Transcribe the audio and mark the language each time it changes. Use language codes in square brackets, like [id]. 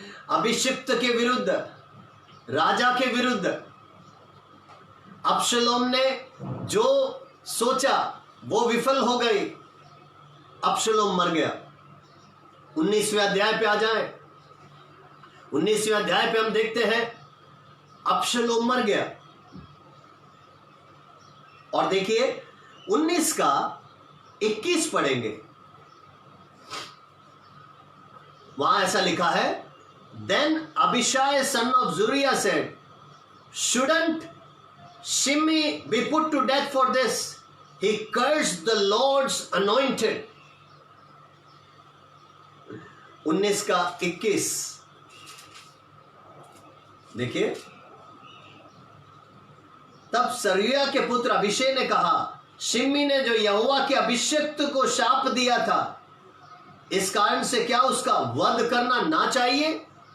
[hi] अभिषिक्त के विरुद्ध, राजा के विरुद्ध अबशालोम ने जो सोचा वो विफल हो गई। अबशालोम मर गया। 19वें अध्याय पे आ जाएं। 19वें अध्याय पे हम देखते हैं अबशालोम मर गया। और देखिए 19 का 21 पढ़ेंगे, वहां ऐसा लिखा है, [en] Then Abishai son of Zeruiah said, Shouldn't Shimei be put to death for this? He cursed the Lord's anointed. [hi] 19 का 21 देखिए, तब सरूया के पुत्र अभिषेक ने कहा, शिमी ने जो यहोवा के अभिषिक्त को शाप दिया था, इस कारण से क्या उसका वध करना ना चाहिए?